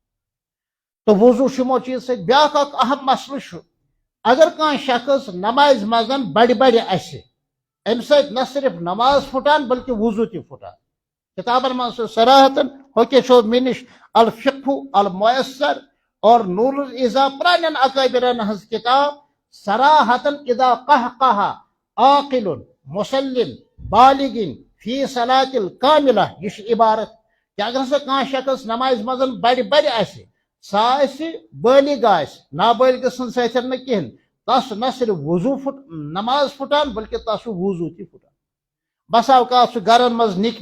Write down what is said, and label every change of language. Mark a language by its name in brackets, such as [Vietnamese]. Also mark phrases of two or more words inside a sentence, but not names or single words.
[Kashmiri] تہٕ وضوٗ چھُ یِمو چیٖز سۭتۍ بیاکھ اکھ اہم مسلہٕ چھُ اگر کانٛہہ شخص نمازِ منٛز بڑِ بڑِ اسہِ امہِ سۭتۍ نہ صرف نماز پھُٹان بلکہِ وضوٗ تہِ پھُٹان کِتابن منٛز چھُ صراحتن ہوکے چھو مےٚ نِش الفقہ الميسر اور نور الإذا پرانٮ۪ن اکٲبِرن ہٕنٛز کِتاب صراحتن [Arabic] اذا قہقہ عاقل مسلم بالغ فی صلاۃ الکاملہ [Kashmiri] یہِ چھِ عبارت کہ اگر ہسا کانٛہہ شخص نمازِ منٛز بڑِ بڑِ آسہِ سُہ آسہِ بالغ آسہِ نابالغ سٕنٛدۍ سۭتۍ نہٕ کِہینۍ تس چھُ نہ صرف وضوٗ نماز پھُٹان بلکہِ تس چھُ وضوٗ تہِ پھُٹان بسا اوقات چھُ گرن منٛز نِکۍ